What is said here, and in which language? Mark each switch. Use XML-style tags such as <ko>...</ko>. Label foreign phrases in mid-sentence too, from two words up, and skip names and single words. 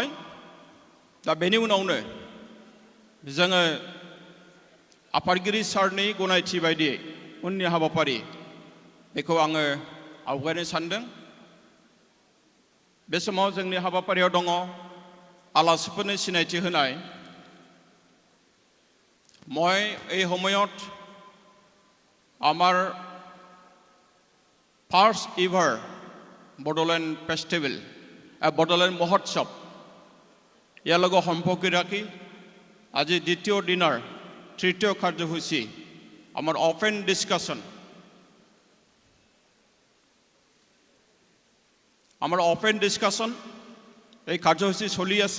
<brx>दा बेनि उनावनो जोङो आफादगिरि सारनि गनायथि बायदियै उननि हाबाफारि बेखौ आङो आवगायनो सानदों। बे समाव जोंनि हाबाफारियाव दङ आलासिफोरनो सिनायथि होनाय।</brx> <as>মই এই সময়ত আমাৰ ফাৰ্ষ্ট ইভাৰ বড়োলেণ্ড ফেষ্টিভেল, বড়োলেণ্ড মহোৎসৱ ইয়াৰ লগত সম্পৰ্কি ৰাখি আজি দ্বিতীয় দিনৰ তৃতীয় কাৰ্যসূচী আমাৰ</as> <en>open discussion,</en> <as>এই কাৰ্যসূচী চলি আছে।</as>